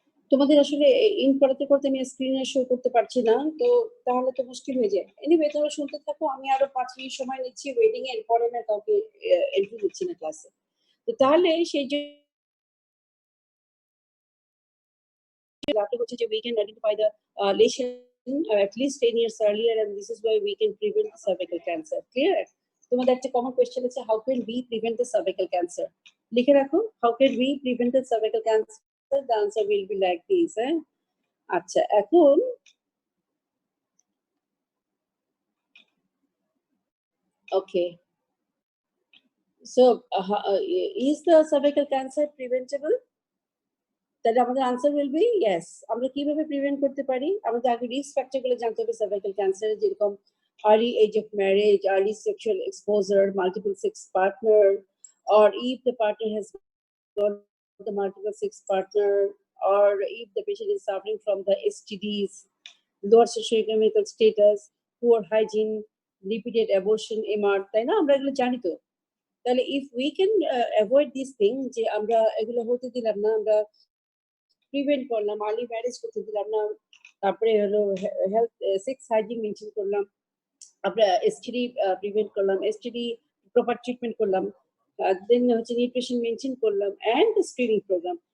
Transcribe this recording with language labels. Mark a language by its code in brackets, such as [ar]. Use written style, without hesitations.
[bn] তোমাদের আসলে ইন করতে আমি স্ক্রিনে শো করতে পারছি না, তো তাহলে তো মুশকিল হয়ে যায়। এনিওয়ে তোমরা শুনতে থাকো, আমি আরো 5 মিনিট সময় নিচ্ছি ওয়েটিং এর, পরে না কাউকে এন্ট্রি দিচ্ছি না ক্লাসে। তো তাহলে সেই যে হচ্ছে যে [en] we can identify the lesion at least 10 years earlier, and this is why we can prevent the cervical cancer. Clear? [bn] তোমাদের একটা কমন কোয়েশ্চেন আছে, [en] how can we prevent the cervical cancer? [bn] লিখে রাখো, [en] how can we prevent the cervical cancer? The answer will be like this. [bn] আচ্ছা, এখন [en] okay, so is the cervical cancer preventable? [bn] তাহলে আমাদের [en] Answer will be yes. [bn] আমরা কিভাবে prevent করতে পারি? আমাদের আগে রিস্ক ফ্যাক্টর গুলো জানতে হবে সার্ভাইকাল ক্যান্সার, যেরকম [en] early age of marriage, early sexual exposure, multiple sex partner, or if the partner has got the multiple sex partner, or if the patient is suffering from the STDs, lower socioeconomic status, poor hygiene, repeated abortion, MR, [bn] তাই না? আমরা এগুলো জানি তো। তাহলে [en] if we can avoid these things, [bn] যে আমরা এগুলো হতে দিলাম না, আমরা প্রিভেন্ট করলাম, আর্লি ম্যারেজ করতে দিলাম না, তারপরে হলো হেলথ সেক্স হাইজিন মেনটেন করলাম, আমরা এসটিডি প্রিভেন্ট করলাম, এসটিডি প্রপার ট্রিটমেন্ট করলাম, দেন হচ্ছে নিউট্রিশন মেনটেন করলাম, এন্ড স্ক্রিনিং প্রোগ্রাম।